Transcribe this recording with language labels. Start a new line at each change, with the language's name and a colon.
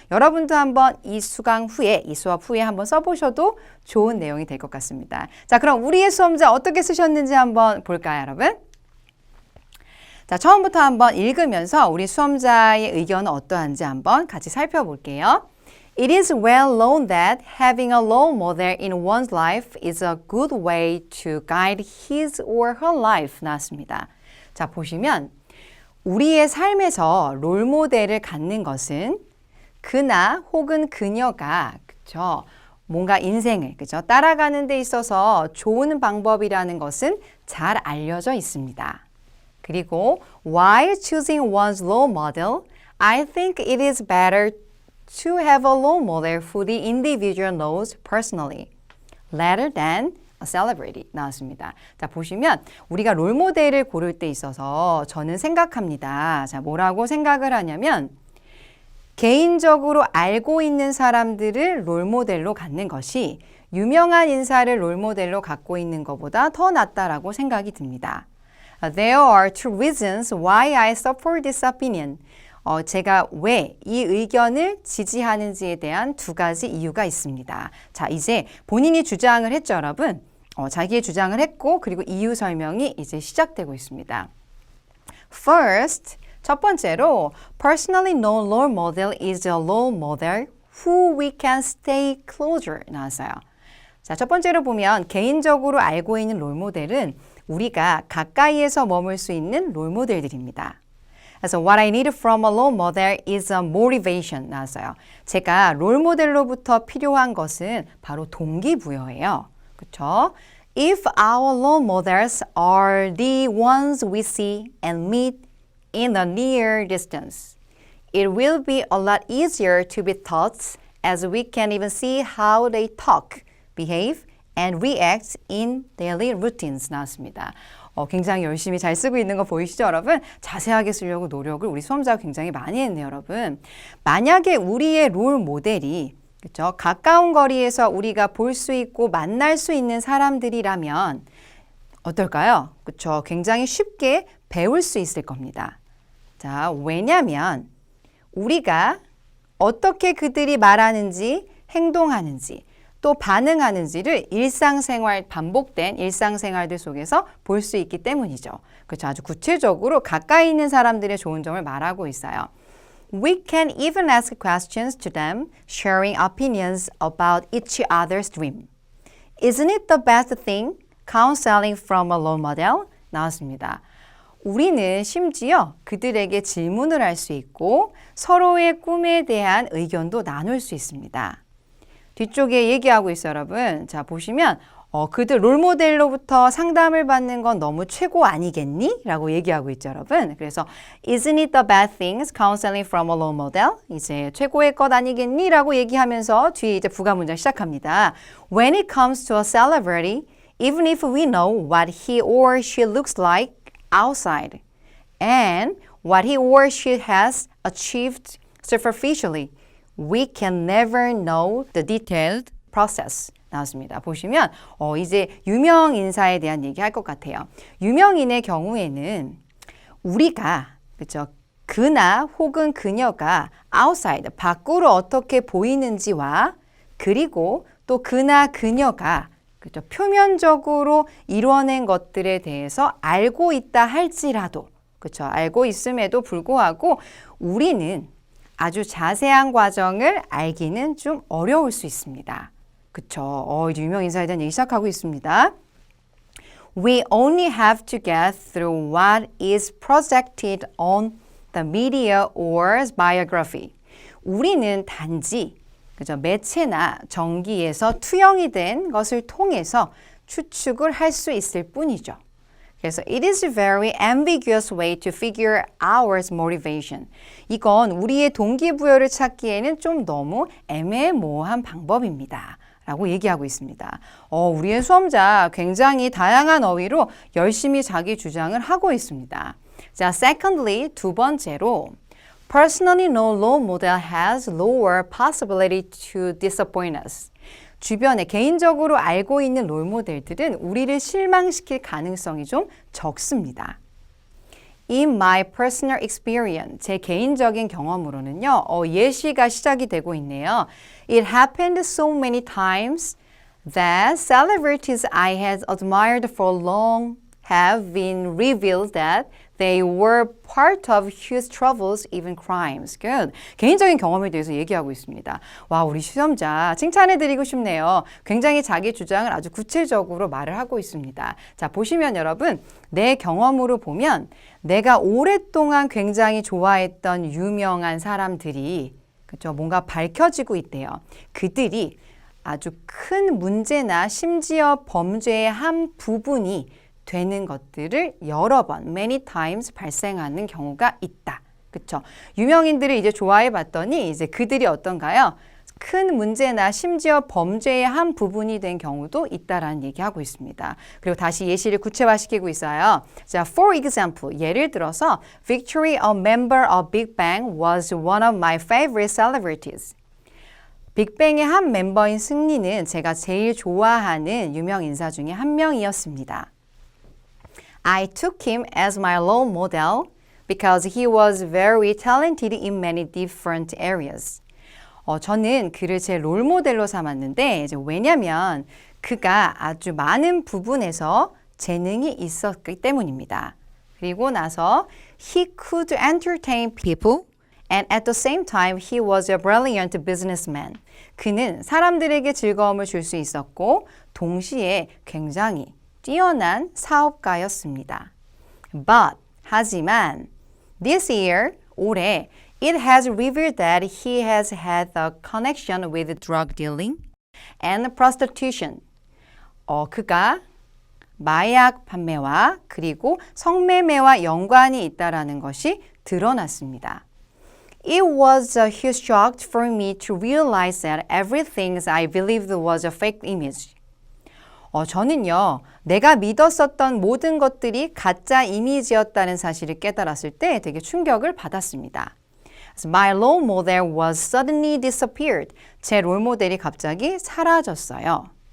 Korean: 여러분도 한번 이 수강 후에, 이 수업 후에 한번 써보셔도 좋은 내용이 될 것 같습니다. 자, 그럼 우리의 수험자 어떻게 쓰셨는지 한번 볼까요, 여러분? 자, 처음부터 한번 읽으면서 우리 수험자의 의견은 어떠한지 한번 같이 살펴볼게요.
English: It is well known that having a role model in one's life is a good way to guide his or her life.
Korean: 나왔습니다. 자, 보시면 우리의 삶에서 롤모델을 갖는 것은 그나 혹은 그녀가 그쵸? 뭔가 인생을 그죠? 따라가는 데 있어서 좋은 방법이라는 것은 잘 알려져 있습니다.
English: 그리고 while choosing one's role model, I think it is better to have a role model who the individual knows personally, rather than a celebrity.
Korean: 나왔습니다. 자, 보시면 우리가 롤모델을 고를 때 있어서 저는 생각합니다. 자, 뭐라고 생각을 하냐면 개인적으로 알고 있는 사람들을 롤모델로 갖는 것이 유명한 인사를 롤모델로 갖고 있는 것보다 더 낫다라고 생각이 듭니다.
English: There are two reasons why I support this opinion.
Korean: 제가 왜 이 의견을 지지하는지에 대한 두 가지 이유가 있습니다. 자, 이제 본인이 주장을 했죠, 여러분. 자기의 주장을 했고 그리고 이유 설명이 이제 시작되고 있습니다.
English: First,
Korean: 첫 번째로
English: personally known role model is a role model who we can stay closer
Korean: 나왔어요. 자, 첫 번째로 보면 개인적으로 알고 있는 롤모델은 우리가 가까이에서 머물 수 있는 롤모델들입니다.
English: 그래서 what I need from a role model is a motivation
Korean: 나왔어요. 제가 롤모델로부터 필요한 것은 바로 동기부여예요. 그렇죠?
English: If our role models are the ones we see and meet in a near distance, it will be a lot easier to be taught as we can even see how they talk, behave, and react in daily routines
Korean: 나왔습니다. 굉장히 열심히 잘 쓰고 있는 거 보이시죠, 여러분? 자세하게 쓰려고 노력을 우리 수험자가 굉장히 많이 했네요, 여러분. 만약에 우리의 롤 모델이 그렇죠? 가까운 거리에서 우리가 볼 수 있고 만날 수 있는 사람들이라면 어떨까요? 그렇죠? 굉장히 쉽게 배울 수 있을 겁니다. 자, 왜냐면 우리가 어떻게 그들이 말하는지, 행동하는지, 또 반응하는지를 일상생활, 반복된 일상생활들 속에서 볼 수 있기 때문이죠. 그렇죠? 아주 구체적으로 가까이 있는 사람들의 좋은 점을 말하고 있어요.
English: We can even ask questions to them, sharing opinions about each other's dream. Isn't it the best thing? Counseling from a role model?
Korean: 나왔습니다. 우리는 심지어 그들에게 질문을 할 수 있고 서로의 꿈에 대한 의견도 나눌 수 있습니다. 뒤쪽에 얘기하고 있어요, 여러분. 자, 보시면 그들 롤모델로부터 상담을 받는 건 너무 최고 아니겠니? 라고 얘기하고 있죠, 여러분.
English: 그래서 Isn't it the bad things counseling from a role model?
Korean: 이제 최고의 것 아니겠니? 라고 얘기하면서 뒤에 이제 부가 문장 시작합니다.
English: When it comes to a celebrity, even if we know what he or she looks like outside and what he or she has achieved superficially. We can never know the detailed process.
Korean: 나왔습니다. 보시면 이제 유명 인사에 대한 얘기 할 것 같아요. 유명인의 경우에는 우리가 그죠? 그나 혹은 그녀가 outside, 밖으로 어떻게 보이는지와 그리고 또 그나 그녀가 그죠? 표면적으로 이루어낸 것들에 대해서 알고 있다 할지라도 그렇죠? 알고 있음에도 불구하고 우리는 아주 자세한 과정을 알기는 좀 어려울 수 있습니다. 그쵸? 유명 인사에 대한 얘기 시작하고 있습니다. We only have to get through what is projected on the media or biography. 우리는 단지 그죠? 매체나 전기에서 투영이 된 것을 통해서 추측을 할 수 있을 뿐이죠.
English: 그래서 it is a very ambiguous way to figure our motivation.
Korean: 이건 우리의 동기부여를 찾기에는 좀 너무 애매모호한 방법입니다. 라고 얘기하고 있습니다. 우리의 수험자 굉장히 다양한 어휘로 열심히 자기 주장을 하고 있습니다.
English: 자, secondly,
Korean: 두 번째로
English: Personally, no role model has lower possibility to disappoint us.
Korean: 주변에 개인적으로 알고 있는 롤모델들은 우리를 실망시킬 가능성이 좀 적습니다.
English: In my personal experience,
Korean: 제 개인적인 경험으로는요, 예시가 시작이 되고 있네요.
English: It happened so many times that celebrities I had admired for long have been revealed that they were part of huge troubles, even crimes. Good.
Korean: 개인적인 경험에 대해서 얘기하고 있습니다. 와, 우리 시험자 칭찬해드리고 싶네요. 굉장히 자기 주장을 아주 구체적으로 말을 하고 있습니다. 자, 보시면 여러분, 내 경험으로 보면 내가 오랫동안 굉장히 좋아했던 유명한 사람들이 그렇죠? 뭔가 밝혀지고 있대요. 그들이 아주 큰 문제나 심지어 범죄의 한 부분이 되는 것들을 여러 번,
English: many times
Korean: 발생하는 경우가 있다. 그렇죠? 유명인들을 이제 좋아해 봤더니 이제 그들이 어떤가요? 큰 문제나 심지어 범죄의 한 부분이 된 경우도 있다라는 얘기하고 있습니다. 그리고 다시 예시를 구체화시키고 있어요.
English: 자, for example,
Korean: 예를 들어서
English: Victory, a member of Big Bang, was one of my favorite celebrities.
Korean: 빅뱅의 한 멤버인 승리는 제가 제일 좋아하는 유명 인사 중에 한 명이었습니다.
English: I took him as my role model because he was very talented in many different areas.
Korean: 저는 그를 제 롤모델로 삼았는데 왜냐면 그가 아주 많은 부분에서 재능이 있었기 때문입니다. 그리고 나서
English: he could entertain people and at the same time he was a brilliant businessman.
Korean: 그는 사람들에게 즐거움을 줄 수 있었고 동시에 굉장히 뛰어난 사업가였습니다.
English: But, 하지만 this year,
Korean: 올해
English: it has revealed that he has had a connection with drug dealing and prostitution.
Korean: 그가 마약 판매와 그리고 성매매와 연관이 있다라는 것이 드러났습니다.
English: It was a huge shock for me to realize that everything I believed was a fake image.
Korean: 저는요, 내가 믿었었던 모든 것들이 가짜 이미지였다는 사실을 깨달았을 때 되게 충격을 받았습니다.
English: My role model was suddenly disappeared.
Korean: 제 롤모델이 갑자기 사라졌어요.